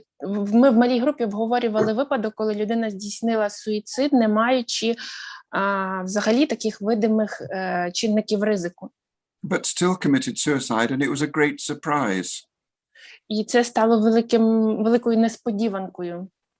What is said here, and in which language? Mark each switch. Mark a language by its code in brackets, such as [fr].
[uk] Ми в малій групі обговорювали випадок, коли людина здійснила суїцид, не маючи взагалі таких видимих чинників ризику. [en] But still committed suicide, and it was a great surprise. [uk] І це стало великою несподіванкою.